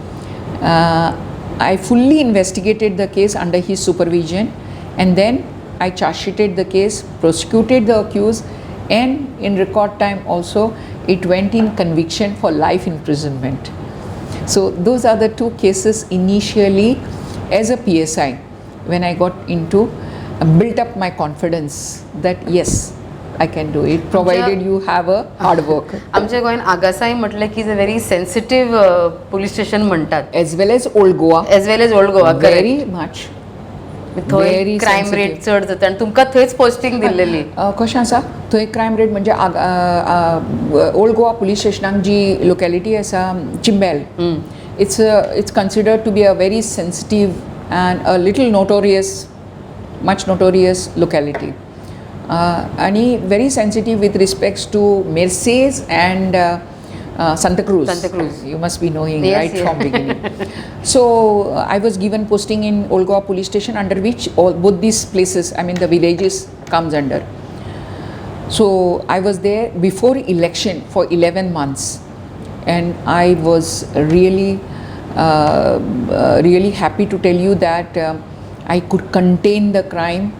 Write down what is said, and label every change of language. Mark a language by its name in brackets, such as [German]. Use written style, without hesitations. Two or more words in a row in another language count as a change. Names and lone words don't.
[English] I fully investigated the case under his supervision and then I charge sheeted the case, prosecuted the accused, and in record time also it went in conviction for life imprisonment. So those are the two cases initially as a PSI when I got into built up my confidence that yes I can do it provided you have a hard work. [Konkani] आमच्या गोंयान आगासाई म्हटलं की [English] is a very sensitive police station म्हणटात as well as old Goa, as well as Old Goa. very much [Konkani] थंय [English] very crime sensitive. [Konkani] रेट चड जाता आनी तुमकां थंयच पोस्टिंग दिल्लेली. कशें आसा थंय [English] crime rate [Konkani] म्हणजे ओल्ड गोवा पुलीस स्टेशनाक जी लोकॅलिटी आसा चिंबेल, [English] it's considered to be a very sensitive and a little notorious, much notorious locality. आणि very sensitive with respects to Merces and Santa Cruz. Santa Cruz. You must be knowing Yes, right yeah. from beginning. So I was given posting in Old Goa Police Station, under which both these places, I mean the villages, comes under. So I was there before election for 11 months, and I was really, really happy to tell you that I could contain the crime.